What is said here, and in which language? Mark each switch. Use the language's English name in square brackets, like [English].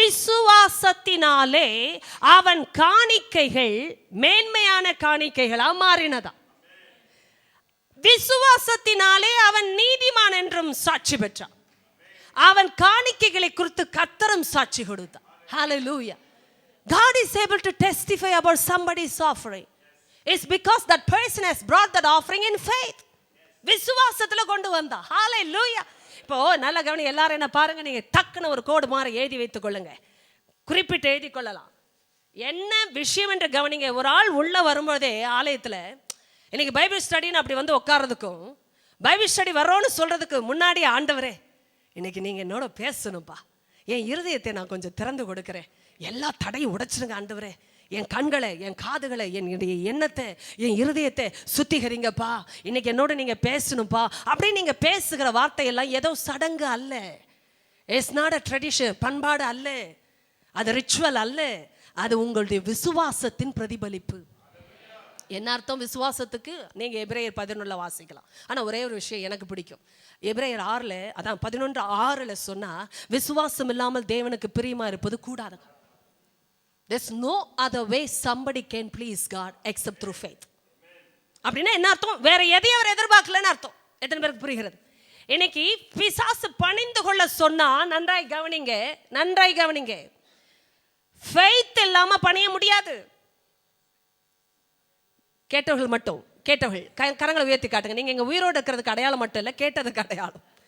[Tamil] விசுவாசத்தினாலே அவன் காணிக்கைகள் மேன்மையான காணிக்கைகளா மாறினதா. விசுவாசத்தினாலே அவன் நீதிமான் என்றும் சாட்சி பெற்றான். அவன் காணிக்கைகளை குறித்து கர்த்தரும் சாட்சி கொடுத்தான். ஹல்லேலூயா. [English] God is able to testify about somebody's offering. It's because that person has brought that offering in faith. [Tamil] விசுவாசத்துல கொண்டு வந்தா. ஹல்லேலூயா. இப்போ நல்ல கவனி, எல்லாரும் என்ன பாருங்க, நீங்க டக்குன்னு ஒரு கோடு மாதிரி எழுதி வைத்துக் கொள்ளுங்க, குறிப்பிட்டு எழுதி கொள்ளலாம். என்ன விஷயம் என்று கவனிங்க. ஒரு ஆள் உள்ள வரும்போதே ஆலயத்துல இன்னைக்கு பைபிள் ஸ்டடின்னு அப்படி வந்து உட்கார்றதுக்கும், பைபிள் ஸ்டடி வரோன்னு சொல்றதுக்கு முன்னாடி, ஆண்டவரே இன்னைக்கு நீங்க என்னோட பேசணும்பா, என் இருதயத்தை நான் கொஞ்சம் திறந்து கொடுக்கிறேன், எல்லா தடையும் உடைச்சிருங்க ஆண்டவரே, என் கண்களை, என் காதுகளை, என்னுடைய எண்ணத்தை, என் இருதயத்தை சுத்திகரிங்கப்பா, இன்னைக்கு என்னோட நீங்க பேசணும்பா அப்படி நீங்க பேசுகிற வார்த்தையெல்லாம் ஏதோ சடங்கு அல்ல. [English] it's not a tradition, [Tamil] பண்பாடு அல்ல, அது ரிச்சுவல் அல்ல, அது உங்களுடைய விசுவாசத்தின் பிரதிபலிப்பு. என்ன அர்த்தம் விசுவாசத்துக்கு? நீங்க எபிரேயர் 11 வாசிக்கலாம். ஆனா ஒரே ஒரு விஷயம் எனக்கு பிடிக்கும். எபிரேயர் 6 அதான் 11:6 சொன்னா, விசுவாசம் இல்லாமல் தேவனுக்கு பிரியமா இருப்பது கூடாது. [English] There's no other way somebody can please God except through faith. [Tamil] அப்படின்னா என்ன அர்த்தம்? வேற எதையும் அவர் எதிர்பார்க்கலன்னு அர்த்தம். எத்தனை பேருக்கு புரிகிறது? இன்னைக்கு பிசாசு பணிந்து கொள்ள சொன்னா, நன்றாய் கவனிங்க, நன்றாய் கவனிங்க, ஃபெய்த் இல்லாம பணிய முடியாது. கேட்டவர்கள் மட்டும், கேட்டவர்கள் கரங்களை உயர்த்தி காட்டுங்க. நீங்க இங்க உயிரோடு இருக்கிறதுக்கு அடையாளம் மட்டும் இல்ல, கேட்டதுக்கு அடையாளம்.